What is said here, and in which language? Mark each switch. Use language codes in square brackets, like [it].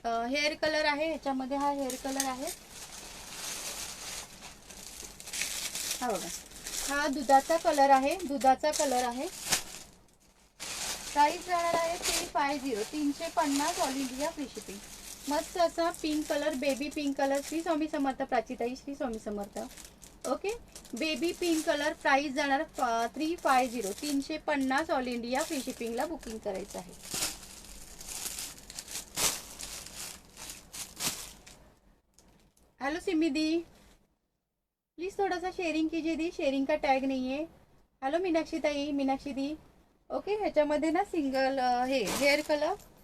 [mr] Hair colour आहे ह्याच्यामध्ये, हा हेअर कलर आहे. हा बघा, हा दुधाचा कलर आहे, दुधाचा कलर आहे. प्राइस जाणार आहे 350, 350 ऑल इंडिया फ्री शिपिंग. मस्त असा pink colour, baby pink colour. Shri Swami Samarth प्राचीताई, Shri Swami Samarth. Okay, baby pink colour. Price जाणार 350, 350 ऑल इंडिया फ्री शिपिंगला बुकिंग करायचं आहे. [hi] हेलो सिमी दी, प्लीज थोड़ा सा शेयरिंग कीजिए दी, शेयरिंग का टैग नहीं है. [mr] हेलो मीनाक्षी ताई, मीनाक्षी दी. ओके, ह्याच्यामध्ये ना सिंगल हे हेअर कलर.